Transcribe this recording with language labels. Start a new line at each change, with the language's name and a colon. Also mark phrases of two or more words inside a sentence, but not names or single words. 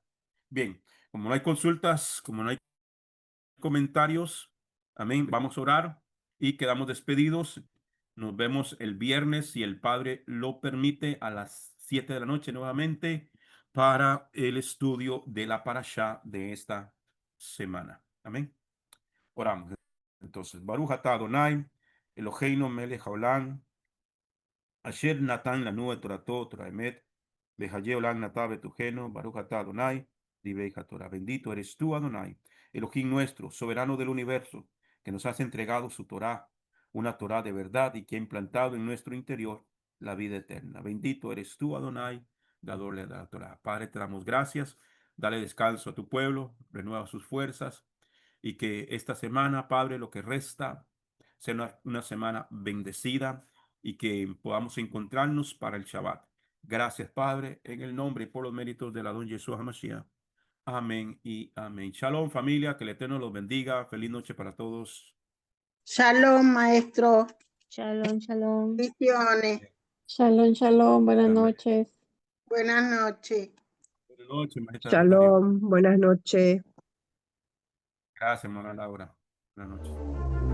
Spanish: Bien, como no hay consultas, como no hay comentarios, amén, vamos a orar y quedamos despedidos. Nos vemos el viernes, si el Padre lo permite, a las 7 de la noche nuevamente para el estudio de la parashá de esta semana. Amén. Oramos. Entonces,
Hebrew: ברוך אתה אדוני, אלוהינו מלך העולם, אשר נתן לנו את תורתו, תורת אמת, וחיי עולם נטע בתוכנו, ברוך אתה אדוני, דברי תורה.
Spanish: Bendito eres tú, Adonai, Elohim nuestro, soberano del universo, que nos has entregado su Torah, una Torah de verdad y que ha implantado en nuestro interior la vida eterna. Bendito eres tú, Adonai, dador de la Torah. Padre, te damos gracias. Dale descanso a tu pueblo, renueva sus fuerzas y que esta semana, Padre, lo que resta, sea una semana bendecida y que podamos encontrarnos para el Shabbat. Gracias, Padre, en el nombre y por los méritos de la don Jesús HaMashiach. Amén y amén. Shalom, familia, que el Eterno los bendiga. Feliz noche para todos. Shalom, maestro.
Hebrew: שלום, שלום.
Spanish: Bendiciones.
Hebrew: שלום, שלום.
Spanish: Buenas Amén. noches. Buenas noches. Buenas noches, maestra. Shalom, buenas noches. Gracias, hermana Laura. Buenas noches.